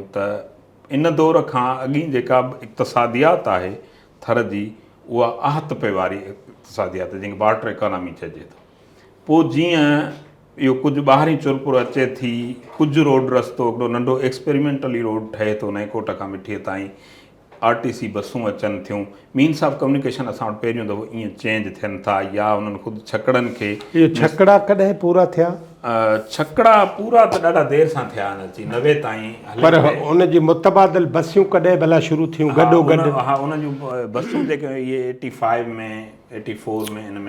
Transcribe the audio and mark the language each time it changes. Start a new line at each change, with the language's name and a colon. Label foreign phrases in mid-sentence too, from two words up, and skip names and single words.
Sindhi: त इन दौर खां अॻी जेका इक़्तिसादियात आहे थर जी, उहा आहत पे वारी इक़्तिसादियात, जंहिंखे
English: barter economy
Sindhi: चइजे थो। पोइ जीअं इहो कुझु ॿाहिरीं चुरपुर अचे थी, कुझु रोड रस्तो हिकिड़ो नंढो
English: experimentally road
Sindhi: ठहे थो नएकोट खां मिठीअ ताईं, RTC बसूं अचनि थियूं,
English: means of communication
Sindhi: असां वटि पहिरियों दफ़ो ईअं चेंज थियनि था, या उन्हनि ख़ुदि छकड़नि खे। इहो छकड़ा कॾहिं पूरा थिया? छकड़ा पूरा त ॾाढा देरि सां थिया आहिनि, अची 90 ताईं। पर उनजी मुतबादिल बसियूं कॾहिं भला शुरू थियूं गॾो गॾु? हा, उन जूं बसूं जेके इहे 85 में 84 में इन में